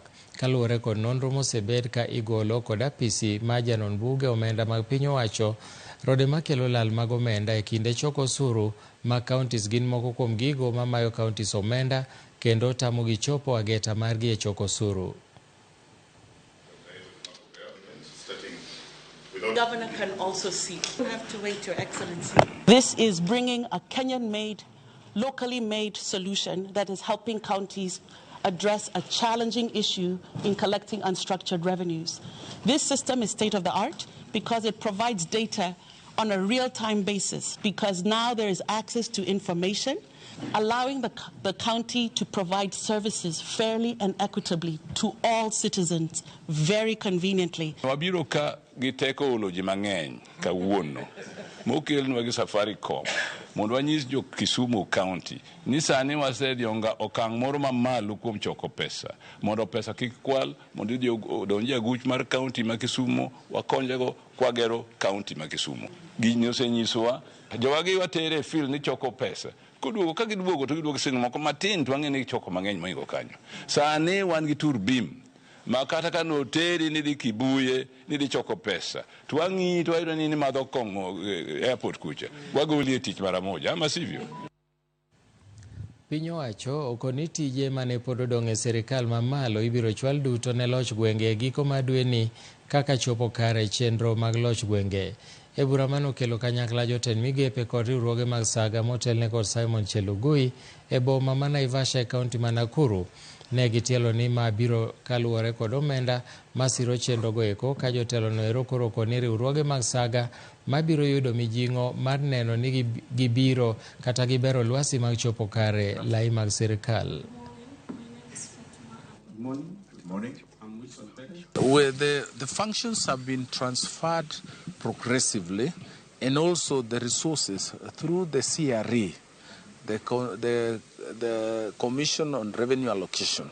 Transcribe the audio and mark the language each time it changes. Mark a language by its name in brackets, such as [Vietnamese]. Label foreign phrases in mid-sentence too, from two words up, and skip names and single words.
[Luo (Kenya and Tanzania)] Kaluwore kod nonro mosebed ka igolo kod apisi ma janon buge omenda mag piny owacho, rode makelo lal mag omenda e kinde choko osuru ma counties gin moko kuom gigo mamayo counties omenda kendo tamo gi chopo ageta margi e choko osuru. [English] Governor can also see. You have to wait, Your Excellency. This is bringing a Kenyan-made, locally made solution that is helping counties address a challenging issue in collecting unstructured revenues. This system is state-of-the-art because it provides data on a real-time basis, because now there is access to information, allowing the county to provide services fairly and equitably to all citizens very conveniently. [Luo (Kenya and Tanzania)] Wabiro ka giteko ulo ji mang'eny kawuono mokelnwa gi Safaricom mondo wanyis jo Kisumu County ni sani wasedionga okang' moro mamalo kuom choko pesa mondo pesa kik kwal, mondo odonji aguch mar county ma Kisumu, wakonyego kwagero county ma Kisumu. Gini osenyisowa jowagi watere fil ni choko pesa, koduogo ka giduogo to giduogo sing moko matin to wang'e ni choko mang'eny moingo kanyo. Sani wan gi turbim ma kata ka noteri ni di Kibuye ni di choko pesa to wang'i to wayudo ni madho kong'o airport kucha wagoli e tich mara moja, [Swahili] ama sivyo? [Luo (Kenya and Tanzania)] Piny owacho okoni tije mane pod odong' e sirikal mamalo ibiro chwal duto ne loch gwenge e giko madwe ni kaka chopo kare chenro mag loch gwenge. E bura mano kelo kanyakla jotend migepe kod riwruoge mag saga motelne kod Simon Chelugui e boma ma Naivasha e kaunti ma Nakuru. Ne gitielo ni ma biro kaluwore kod omenda masiro chenro go eko, ka jotelo no ero koro koni riwruoge mag saga mabiro yudo mijing'o mar neno ni gibiro kata gibero lwasi mag chopo kare lai mag sirikal. [English] Where the functions have been transferred progressively, and also the resources through the CRE, the Commission on Revenue Allocation.